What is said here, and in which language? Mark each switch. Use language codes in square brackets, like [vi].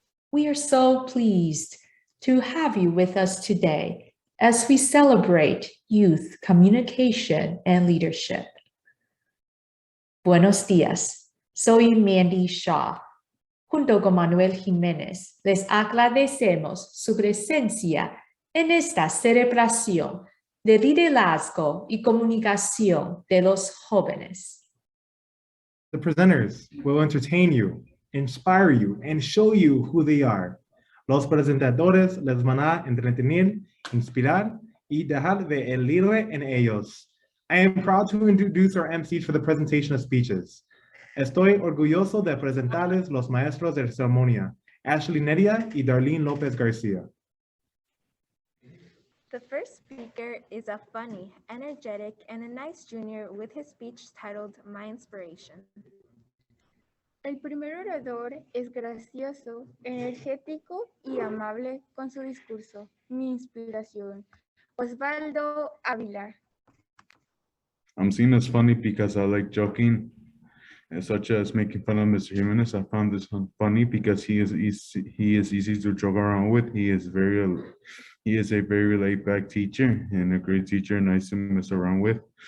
[en] We are so pleased to have you with us today as we celebrate youth communication and leadership. [es] Buenos días, soy Mandy Shaw. Junto con Manuel Jimenez, les agradecemos su presencia en esta celebración de liderazgo y comunicación de los jóvenes. [en] The presenters will entertain you, inspire you, and show you who they are. [es] Los presentadores les van a entretener, inspirar y dejar de el líder en ellos. [en] I am proud to introduce our MCs for the presentation of speeches. [es] Estoy orgulloso de presentarles los maestros de ceremonia, Ashley Neria y Darlin Lopez Garcia. [en] The first speaker is a funny, energetic, and a nice junior with his speech titled My Inspiration. [es] El primer orador es gracioso, energético y amable con su discurso. Mi inspiración, Osvaldo A. [en] I'm seen as funny because I like joking, such as making fun of Mr. Jimenez. I found this funny because he is easy to joke around with. He is a very laid-back teacher and a great teacher, nice to mess around with.